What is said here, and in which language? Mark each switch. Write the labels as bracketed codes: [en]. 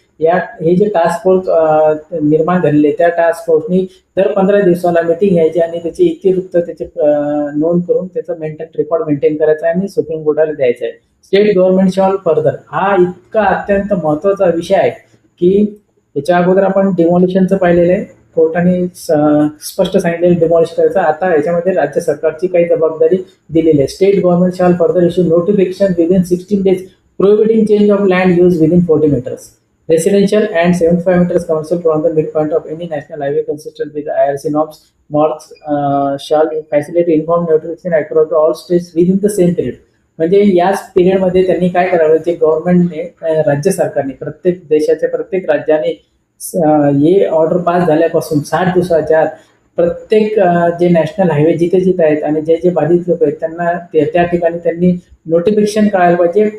[mr] या हे जे टास्क फोर्स निर्माण झालेले त्या टास्क फोर्सनी दर 15 दिवसाला मीटिंग घ्यायची आणि त्याची इतिवृत्त त्याचे नोंद करून त्याचं रेकॉर्ड मेंटेन करायचा आहे आणि सुप्रीम कोर्टाला द्यायचं आहे. [en] state government shall further [mr] हा इतका अत्यंत महत्वाचा विषय आहे की याच्या अगोदर आपण डिमॉलिशनचं पाहिलेलं आहे. कोर्टाने स्पष्ट सांगितलेलं डिमॉलिश करायचं. आता याच्यामध्ये राज्य सरकारची काही जबाबदारी दिलेली आहे. [en] State government shall further issue notification within 16 days prohibiting change of land use within 40 meters. Residential and 75 meters commercial from the midpoint of any national highway consistent with IRC norms. Norms shall facilitate uniform notification across all states within the same period. [mr] म्हणजे याच पिरियडमध्ये त्यांनी काय करावं, जे गव्हर्नमेंटने राज्य सरकारने प्रत्येक देशाच्या प्रत्येक राज्याने हे ऑर्डर पास झाल्यापासून 60 दिवसाच्या आत प्रत्येक जे नॅशनल हायवे जिथे जिथे आहेत आणि जे जे बाधित लोक आहेत त्यांना त्या ठिकाणी त्यांनी नोटिफिकेशन कळायला पाहिजे.